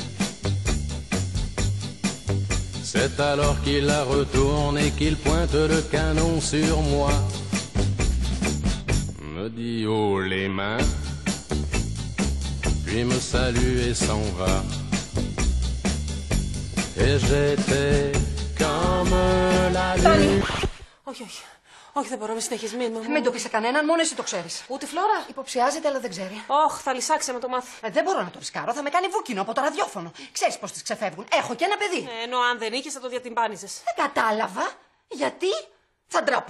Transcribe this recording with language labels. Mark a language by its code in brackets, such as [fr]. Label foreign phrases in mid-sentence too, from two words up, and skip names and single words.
[fr] C'est alors qu'il la retourne et qu'il pointe le canon sur moi, me dit haut les mains, puis me salue et s'en va. Et j'étais comme la lune. [el] Όχι, όχι. Όχι, δεν μπορώ, με συνεχίσει. Μην το πει σε κανέναν, μόνο εσύ το ξέρεις. Ούτε Φλόρα. Υποψιάζεται, αλλά δεν ξέρει. Όχ, θα λυσάξει με το μάθει. Δεν μπορώ να το ρισκάρω, θα με κάνει βούκινο από το ραδιόφωνο. Ξέρεις πως τις ξεφεύγουν. Έχω και ένα παιδί. Ενώ αν δεν είχες θα το διατυμπάνιζες. Δεν κατάλαβα. Γιατί? Θα ντραπώ.